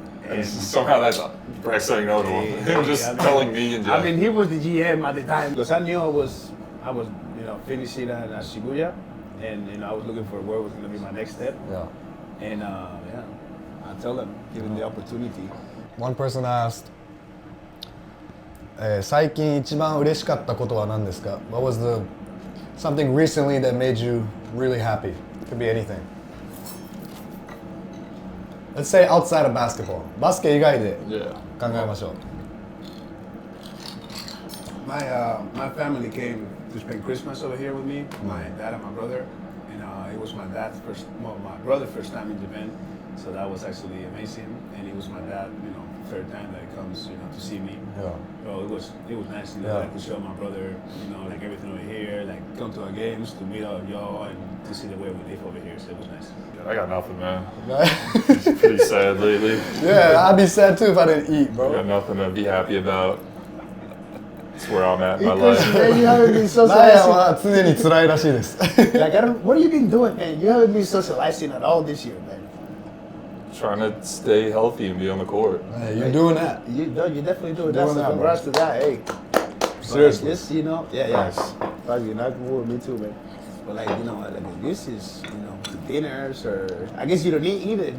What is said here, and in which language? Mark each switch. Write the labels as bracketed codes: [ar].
[en] And somehow that's Breck saying no to him. Him just telling me and Jeff. I mean, he was the GM at the time because I knew I was finishing at Shibuya, and I was looking for where was going to be my next step. Yeah. And I tell them, give them the opportunity. One person asked, [ja] 最近一番嬉しかったことは何ですか? [en] What was something recently that made you really happy? Could be anything. Let's say outside of basketball. [ja] バスケ以外で考えましょう。 [en] My family came to spend Christmas over here with me. My dad and my brother, and it was my brother's first time in Japan, so that was actually amazing. And it was my dad, third time that he comes, to see me. Yeah. So it was nice, like to show my brother, like everything over here, like come to our games, to meet all of y'all, and to see the way we live over here. So it was nice. I got nothing, man. It's pretty sad lately. Yeah, I'd be sad too if I didn't eat, bro. I got nothing to be happy about. That's where I'm at in my life. Man, you haven't been [ja] ナヤは常に辛いらしいです。 [en] Like, what have you been doing, man? You haven't been socializing at all this year, man. Trying to stay healthy and be on the court. Hey, you're doing that. You definitely doing Doing that. So that, congrats to that. Hey, Seriously. This, yeah. Nice. Fuck, you're not cool with me too, man. But like, like this is, dinners or I guess you don't need either.